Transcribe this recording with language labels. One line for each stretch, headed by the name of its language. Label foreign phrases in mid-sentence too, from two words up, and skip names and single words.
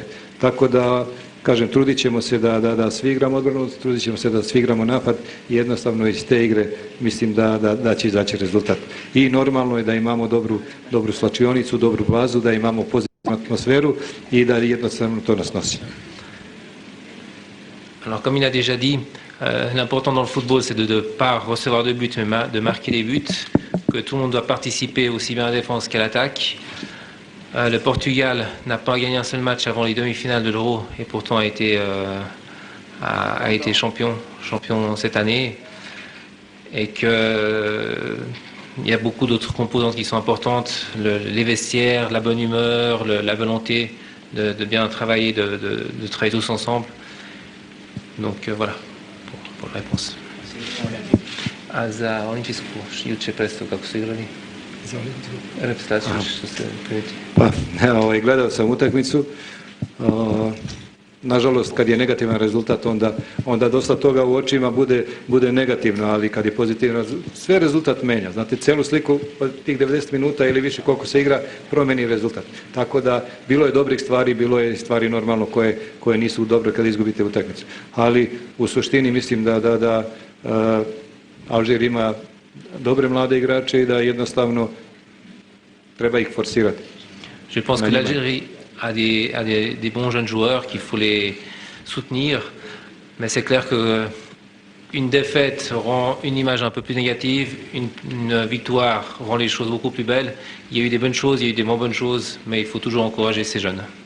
Serbian: Tako da, kažem, trudit ćemo se da svi igramo odbranu, trudit ćemo se da svi igramo napad i jednostavno iz te igre mislim da će izaći rezultat. I normalno je da imamo dobru slačionicu, dobru bazu, da imamo pozitivnu atmosferu i da jednostavno to nas nosi.
French: Alors comme il a déjà dit, l'important dans le football c'est de ne pas recevoir de buts mais de marquer des buts, que tout le monde doit participer aussi bien à la défense qu'à l'attaque. Le Portugal n'a pas gagné un seul match avant les demi-finales de l'Euro et pourtant a été champion cette année. Et qu'il y a beaucoup d'autres composantes qui sont importantes, les vestiaires, la bonne humeur, la volonté de bien travailler, de travailler tous ensemble. Donc voilà pour la réponse.
Serbian: A za olimpijsku juče predstavu kako su igrali? Reprezentaciju što ste primiti. Pa, gledao sam utakmicu. Nažalost, kad je negativan rezultat, onda dosta toga u očima bude negativno, ali kad je pozitivno, sve rezultat menja. Znate, celu sliku tih 90 minuta ili više koliko se igra, promeni rezultat. Tako da, bilo je dobrih stvari, bilo je stvari normalno koje nisu dobre kad izgubite utakmicu. Ali u suštini mislim da Alžir ima dobre mlade igrače i da jednostavno treba ih forsirati.
French: Je pense que l'Algérie a des bons jeunes joueurs qu'il faut les soutenir, mais c'est clair qu'une défaite rend une image un peu plus négative, une victoire rend les choses beaucoup plus belles. Il y a eu des bonnes choses, il y a eu des moins bonnes choses, mais il faut toujours encourager ces jeunes.